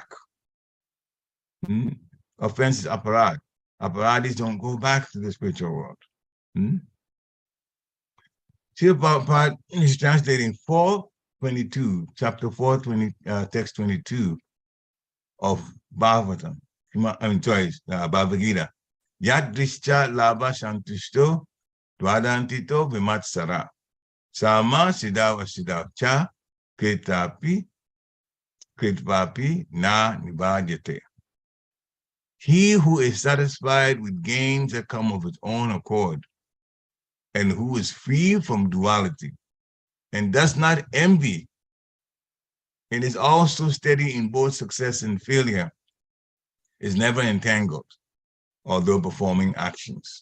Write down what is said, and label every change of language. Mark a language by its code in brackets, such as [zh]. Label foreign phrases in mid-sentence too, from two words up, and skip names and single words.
[en] Offense is aparad. Aparadis don't go back to the spiritual world. See about part is translating 4:22, chapter 4, text 22 of Bhagavatam. [sa] Bhagavad Gita. यद् दृच्छा लाभ सन्तुष्टो द्वन्द्वातीतो विमत्सरः. सम सिद्धाव सिद्धौ च कृत्वापि न निबध्यते. [en] He who is satisfied with gains that come of his own accord, and who is free from duality, and does not envy, and is also steady in both success and failure, is never entangled, although performing actions.